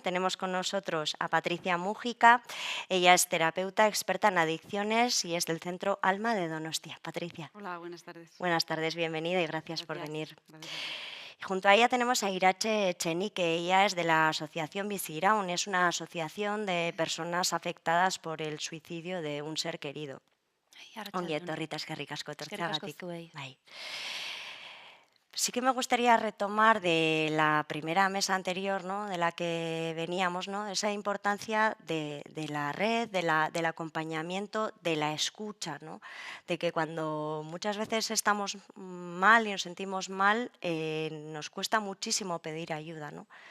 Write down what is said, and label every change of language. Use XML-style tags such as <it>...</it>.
<es>Tenemos con nosotros a Patricia Mújica. Ella es terapeuta experta en adicciones y es del Centro Alma de Donostia. Patricia. Hola, buenas tardes. Buenas tardes, bienvenida y gracias por venir. Gracias a ti. Y junto a ella tenemos a Irache Echenique. Ella es de la asociación Biziraun. Es una asociación de personas afectadas por el suicidio de un ser querido.</es> <eu>Ongi etorri eskerrik asko etortzeagatik. Bai.</eu> <es>Sí que me gustaría retomar de la primera mesa anterior, ¿no? De la que veníamos, ¿no? Esa importancia de la red, del acompañamiento, de la escucha, ¿no? De que cuando muchas veces estamos mal y nos sentimos mal, nos cuesta muchísimo pedir ayuda, ¿no?</es>